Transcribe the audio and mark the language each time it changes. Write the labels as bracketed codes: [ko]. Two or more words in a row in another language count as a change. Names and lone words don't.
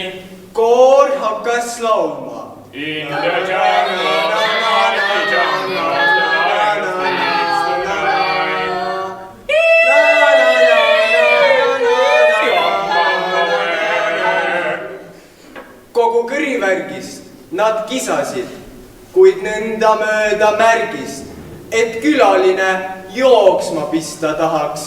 [et] Koor hakkas laulma. [en] In the jungle, the jungle. [et] Kogu kõrivärgist nad kisasid, kuid nõnda mööda märgist, et külaline jooksma pista tahaks.